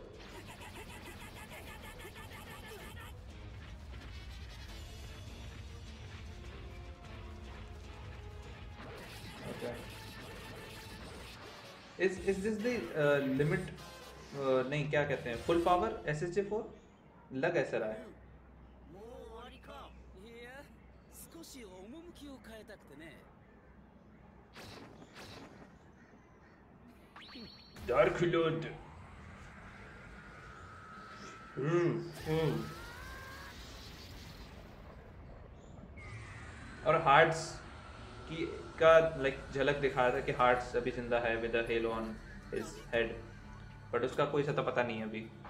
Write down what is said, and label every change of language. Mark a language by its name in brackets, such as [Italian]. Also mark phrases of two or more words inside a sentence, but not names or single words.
[English] is this the limit, [Hindi] नहीं क्या कहते हैं, [English] full power [Hindi] SSJ4 लग ऐसा रहा है। [Japanese] いや、少し趣を変えたくてね。 [Hindi] डार्क लॉर्ड। और हार्ट्स की का लाइक झलक दिखाया था कि हार्ट्स अभी जिंदा है [English] with a halo on his head, [Hindi] बट उसका कोई सता पता नहीं है अभी।